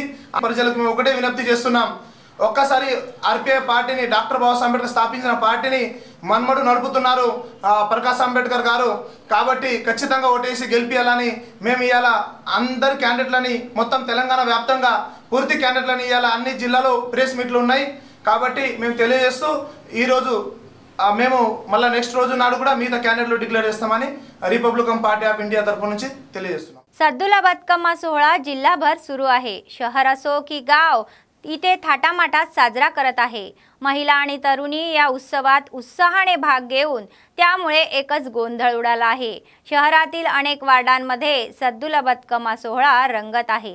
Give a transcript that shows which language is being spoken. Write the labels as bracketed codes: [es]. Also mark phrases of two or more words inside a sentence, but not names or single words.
[te] ప్రజలకు మేము ఒకటే విజ్ఞప్తి చేస్తున్నాం, ఒక్కసారి ఆర్పీఐ పార్టీని డాక్టర్ బాబాసాహెబ్ అంబేద్కర్ స్థాపించిన పార్టీని మన్మడు నడుపుతున్నారు ప్రకాష్ అంబేద్కర్ గారు, కాబట్టి ఖచ్చితంగా ఓటేసి గెలిపియాలని మేము ఇవాళ అందరి క్యాండిడేట్లని మొత్తం తెలంగాణ వ్యాప్తంగా పూర్తి క్యాండిడేట్లని ఇవాళ అన్ని జిల్లాలో [en] press meets [te] ఉన్నాయి। కాబట్టి మేము తెలియజేస్తూ ఈరోజు మేము మళ్ళీ నెక్స్ట్ రోజు నాడు కూడా మిగతా క్యాండిడేట్లు డిక్లేర్ చేస్తామని रिपब्लिकन पार्टी ऑफ इंडिया तर्फे నుంచి తెలియజేస్తున్నాం। [mr] सद्दुला बतकम्मा सोहळा जिल्हाभर सुरू आहे। शहर असो की गाव इथे थाटामाटात साजरा करत आहे। महिला आणि तरुणी या उत्सवात उत्साहाने भाग घेऊन त्यामुळे एकच गोंधळ उडाला आहे। शहरातील अनेक वार्डांमध्ये सद्दुला बतकम्मा सोहळा रंगत आहे।